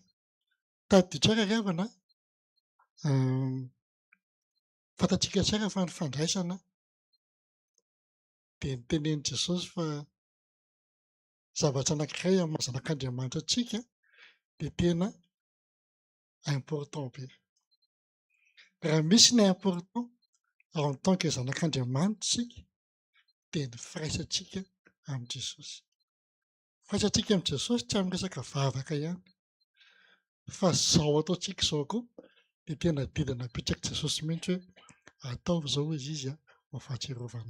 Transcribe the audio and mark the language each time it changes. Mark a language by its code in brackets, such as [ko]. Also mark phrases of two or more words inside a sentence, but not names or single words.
[mg] Tadio tsara ry havana fantatsika tsara fa ny fandraisana dia nitenen'i Jesosy fa zavatra anankiray amin'ny mahazanak'Andriamanitra antsika dia tena important be. Raha misy ny [fr] important en tant que [mg] zanak'Andriamanitra isika dia ny firaisantsika amin'i Jesosy. Firaisantsika amin'i Jesosy tsy amin'ny resaka vavaka ihany fa zao ataontsika izao koa dia tena didina apetraka Jesosy mihitsy hoe ataovy izao izy izy ho fahatsiarovana.